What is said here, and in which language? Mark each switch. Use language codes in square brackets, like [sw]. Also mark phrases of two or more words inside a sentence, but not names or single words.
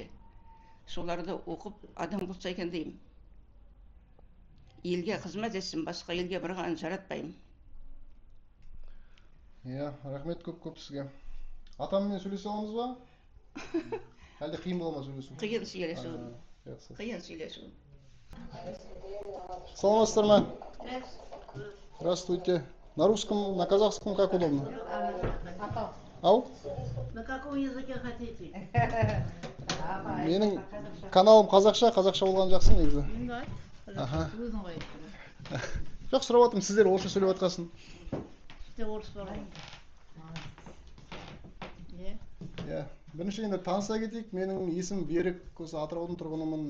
[kk] Соларды оқып адам болса екен деймін. Елге қызмет етсін, басқа елге барғанын жаратпаймын. Иә, рахмет көп сізге. Атаммен сөйлесе аламыз ба? Әлде қиын бола ма сөйлесу? Қиын сөйлесу. Жақсы. Қиын сөйлесу. Саламатсыздар ма? [ru] Здравствуйте. На русском, на казахском как удобно? Ау? На каком языке хотите? [kk] Менің каналым қазақша болған жақсы негізі. Енді айт. Аха. Өзің ғой. Жоқ, сұрап жатырмын, сіздер орысша сөйлеп жатқасын. Сізде орыс бар ғой. Иә. Иә. Бірінші енді таныса кетейік. Менің есімім Берік, осы Атыраудың тұрғынымын.